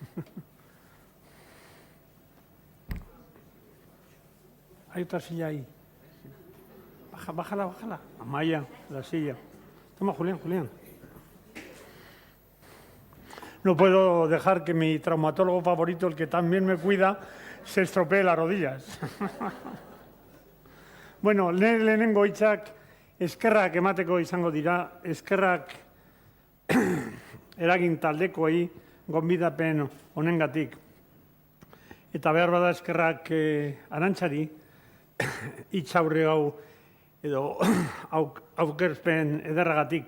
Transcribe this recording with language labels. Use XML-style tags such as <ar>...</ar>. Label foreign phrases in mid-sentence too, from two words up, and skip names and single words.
<es>Hay otra silla ahí. Bájala. Amaya, la silla. Toma, Julián. No puedo dejar que mi traumatólogo favorito, el que también me cuida, se estropee las rodillas.</es> <eu>Bueno, lehenengo hitzak eskerrak emateko izango dira, eskerrak eragin taldekoei gonbidapen honengatik. Eta behar bada eskerrak Arantxari, hitz aurre hau edo aurkezpen ederragatik.</eu>